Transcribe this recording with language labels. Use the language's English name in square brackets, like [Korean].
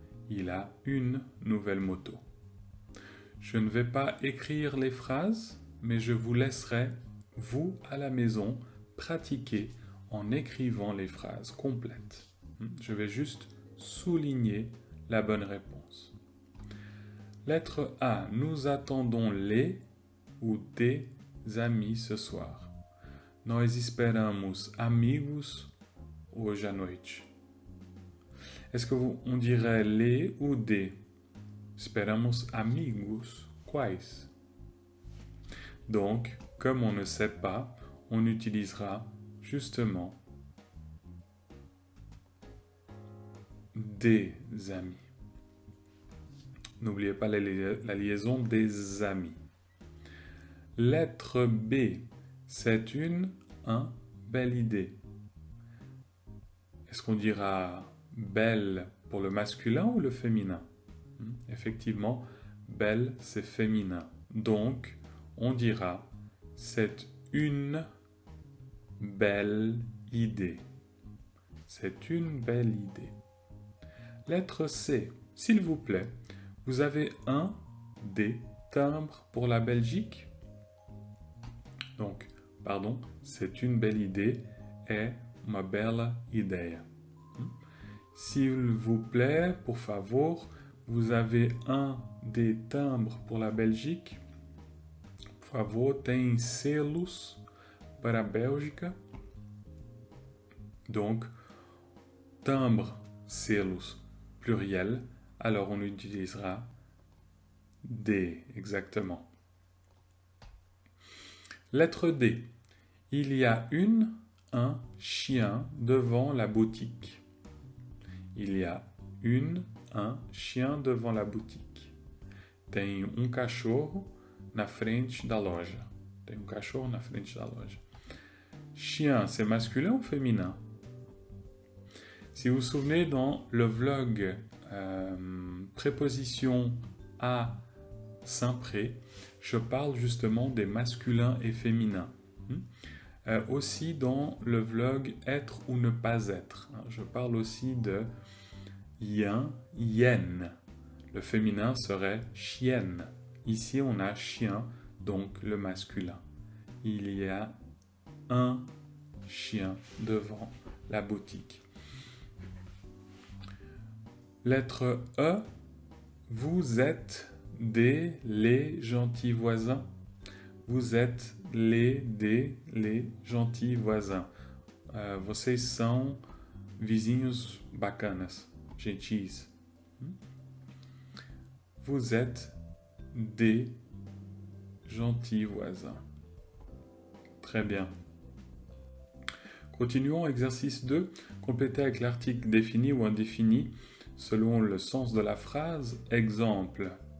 [French] Il a une nouvelle moto. Je ne vais pas écrire les phrases, mais je vous laisserai, vous, à la maison, pratiquer en écrivant les phrases complètes. Je vais juste souligner la bonne réponse. Lettre A. Nous attendons les ou des amis ce soir. [Portuguese] Nós esperamos amigos hoje à noite. [French] Est-ce qu'on dirait les ou des? [Portuguese] Esperamos amigos. Quais? [French] Donc, comme on ne sait pas, on utilisera justement des amis. N'oubliez pas la liaison des amis. Lettre B. C'est une belle idée. Est-ce qu'on dira belle pour le masculin ou le féminin? Effectivement, belle, c'est féminin. Donc, on dira c'est une belle idée. C'est une belle idée. Lettre C. S'il vous plaît, vous avez des timbres pour la Belgique? Donc, c'est une belle idée, [Portuguese] é uma bela ideia. [French] S'il vous plaît, [Portuguese] por favor, [French] vous avez des timbres pour la Belgique? [Portuguese] Por favor, tem selos para a Bélgica? [French] Donc, timbre, selos, pluriel, alors on utilisera Des, exactement. Lettre D. Il y a un chien devant la boutique. Il y a un chien devant la boutique. [Portuguese] Tem cachorro na frente da loja. Tem cachorro na frente da loja. [French] Chien, c'est masculin ou féminin? Si vous vous souvenez, dans le vlog préposition à Saint-Pré, je parle justement des masculins et féminins. Aussi dans le vlog être ou ne pas être, je parle aussi de yin, yen. Le féminin serait chienne. Ici, on a chien, donc le masculin. Il y a un chien devant la boutique. Lettre E. Vous êtes les gentils voisins. Vous êtes les gentils voisins. [Portuguese] Vocês são vizinhos bacanas, gentis. [French] Vous êtes des gentils voisins. Très bien. Continuons, exercice 2. Complétez avec l'article défini ou indéfini selon le sens de la phrase. Exemple.